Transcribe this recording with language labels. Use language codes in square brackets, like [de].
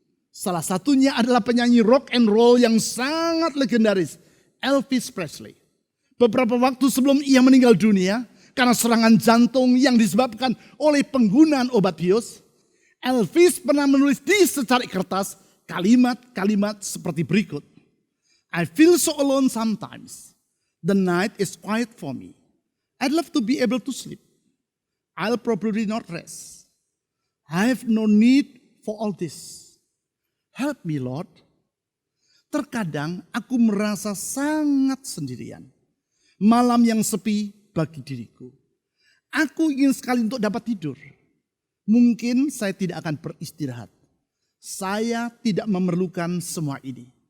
[id] Salah satunya adalah penyanyi rock and roll yang sangat legendaris, Elvis Presley. Beberapa waktu sebelum ia meninggal dunia karena serangan jantung yang disebabkan oleh penggunaan obat bius, Elvis pernah menulis di secari kertas kalimat-kalimat seperti berikut. [en] I feel so alone sometimes. The night is quiet for me. I'd love to be able to sleep. I'll probably not rest. I have no need for all this. Help me, Lord. [id] Terkadang aku merasa sangat sendirian. Malam yang sepi bagi diriku. Aku ingin sekali untuk dapat tidur. Mungkin saya tidak akan beristirahat. Saya tidak memerlukan semua ini.